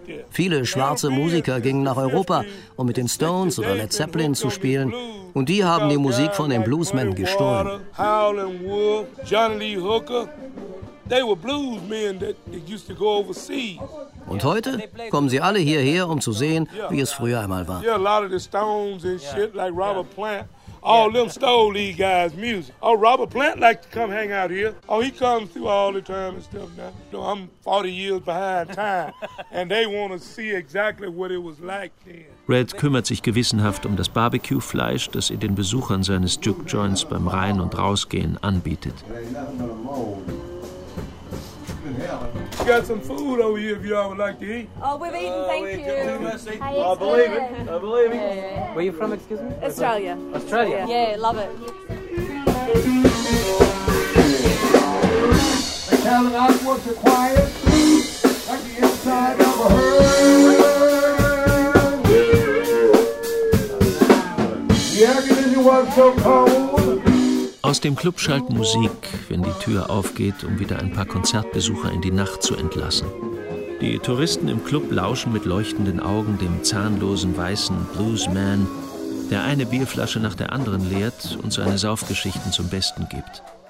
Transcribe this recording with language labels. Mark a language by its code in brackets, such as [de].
[de] Viele schwarze Musiker gingen nach Europa, um mit den Stones oder Led Zeppelin zu spielen. Und die haben die Musik von den Bluesmen gestohlen. Howlin' Wolf, John Lee Hooker. [en] They were blues men that used to go overseas. [de] Und heute kommen sie alle hierher, um zu sehen, wie es früher einmal war. [en] Yeah, a lot of the Stones and shit like Robert Plant. All them stole these guys' music. Oh, Robert Plant liked to come hang out here. Oh, he comes through all the time and stuff now. No, I'm 40 years behind time. And they want to see exactly what it was like then. [de] Red kümmert sich gewissenhaft um das Barbecue-Fleisch, das er den Besuchern seines Juke Joints beim Rein- und Rausgehen anbietet. [en] We got some food over here if y'all would like to eat. Oh, we've eaten, thank you. Well, I believe it. Where are you from, excuse me? Australia. Australia? Yeah, love it. The Calvinist was a quiet like the inside of a herd. The agony was so cold. [de] Aus dem Club schallt Musik, wenn die Tür aufgeht, um wieder ein paar Konzertbesucher in die Nacht zu entlassen. Die Touristen im Club lauschen mit leuchtenden Augen dem zahnlosen weißen Bluesman, der eine Bierflasche nach der anderen leert und seine Saufgeschichten zum Besten gibt.